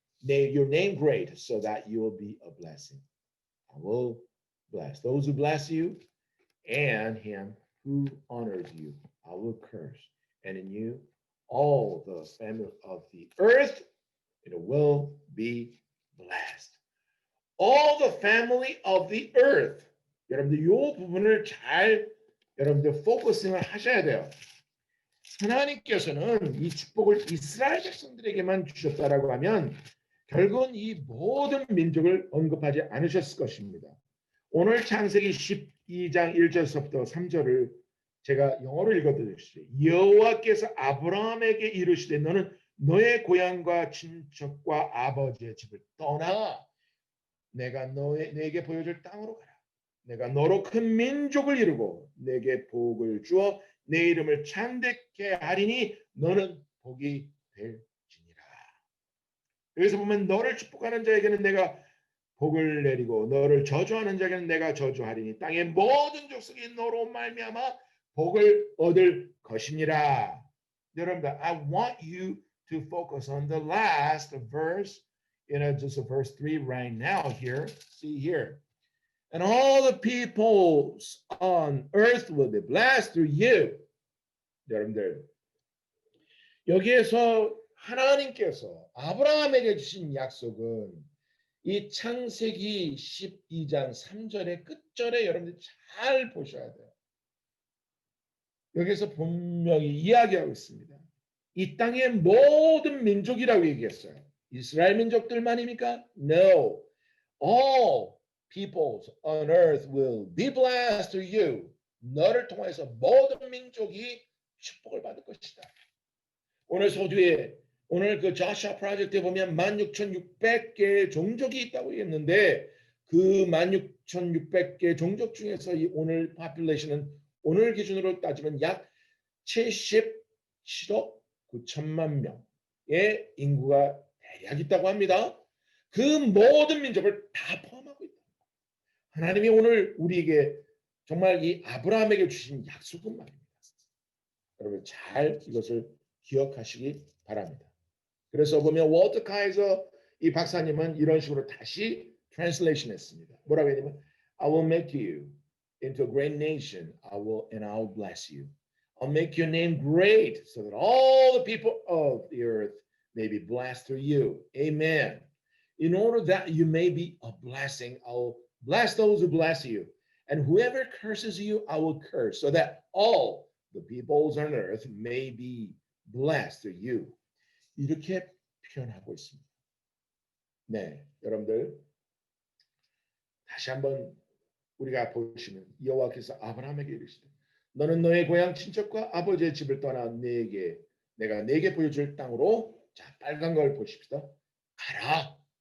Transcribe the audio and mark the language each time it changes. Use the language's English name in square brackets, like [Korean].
[English] your name great so that you will be a blessing. I will bless those who bless you, and him who honors you I will curse. And in you all the family of the earth will be blessed. All the family of the earth. [Korean] 여러분들 이 부분을 잘 여러분들 포커싱을 하셔야 돼요. 하나님께서는 이 축복을 이스라엘 백성들에게만 주셨다라고 하면 결국은 이 모든 민족을 언급하지 않으셨을 것입니다. 오늘 창세기 12장 1절서부터 3절을 제가 영어로 읽어드릴게요. 여호와께서 아브라함에게 이르시되 너는 너의 고향과 친척과 아버지의 집을 떠나 내가 내게 보여줄 땅으로 가라. 내가 너로 큰 민족을 이루고 내게 복을 주어 내 이름을 창대케 하리니 너는 복이 될지니라. 여기서 보면 너를 축복하는 자에게는 내가 복을 내리고 너를 저주하는 자에게는 내가 저주하리니 땅의 모든 족속이 너로 말미암아 복을 얻을 것이니라. 여러분들, [English] I want you to focus on the last verse, just verse 3 right now here. See here. And all the peoples on earth will be blessed through you. [Korean] 여러분들, 여기에서 하나님께서 아브라함에게 주신 약속은 이 창세기 12장 3절의 끝절에 여러분들 잘 보셔야 돼요. 여기서 분명히 이야기하고 있습니다. 이 땅의 모든 민족이라고 얘기했어요. 이스라엘 민족들만입니까? [English] No. All peoples on earth will be blessed through you. [Korean] 너를 통해서 모든 민족이 축복을 받을 것이다. 오늘 서두에 오늘 그 자샤 프로젝트에 보면 16,600개의 종족이 있다고 했는데 그 16,600개 종족 중에서 이 오늘 파퓰레이션은 오늘 기준으로 따지면 약 77억 9천만 명의 인구가 대략 있다고 합니다. 그 모든 민족을 다 포함하고 있다. 하나님이 오늘 우리에게 정말 이 아브라함에게 주신 약속은 말입니다. 여러분 잘 이것을 기억하시기 바랍니다. 그래서 보면 월터 카이저 이 박사님은 이런 식으로 다시 트랜슬레이션 했습니다. 뭐라고 했냐면 [English] I will make you into a great nation. And I will bless you. I'll make your name great so that all the people of the earth may be blessed through you. Amen. In order that you may be a blessing, I will bless those who bless you. And whoever curses you, I will curse so that all the peoples on earth may be blessed through you. [Korean] 이렇게 표현하고 있습니다. 네, 여러분들 다시 한번 우리가 보시면 여호와께서 아브라함에게 이르시되 너는 너의 고향 친척과 아버지의 집을 떠나 내가 네게 보여줄 땅으로 자 빨간 걸 보십시다. 가라.